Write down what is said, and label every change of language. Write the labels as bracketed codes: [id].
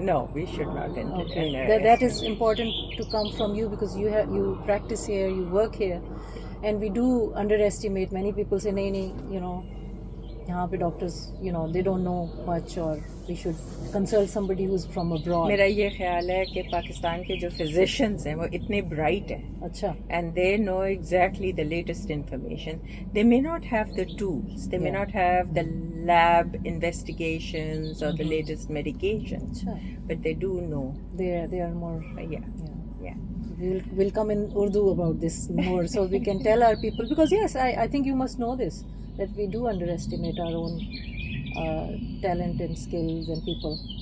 [en] no, we should not. Okay, that is important to come from you because you practice here, you work here, and we do underestimate. Many people say, [hi] "नहीं नहीं, यहाँ पे [en] doctors, they don't know much, or we should consult somebody who's from abroad." [hi] मेरा ये ख्याल है कि पाकिस्तान के जो physicians हैं वो इतने bright हैं. अच्छा. [en] And they know exactly the latest information. They may not have the tools, they may not have the lab investigations or the latest medications, but they do know. They are more. Yeah. We'll come in Urdu about this more, so we can tell our people, because yes, I think you must know this, that we do underestimate our own talent and skills and people.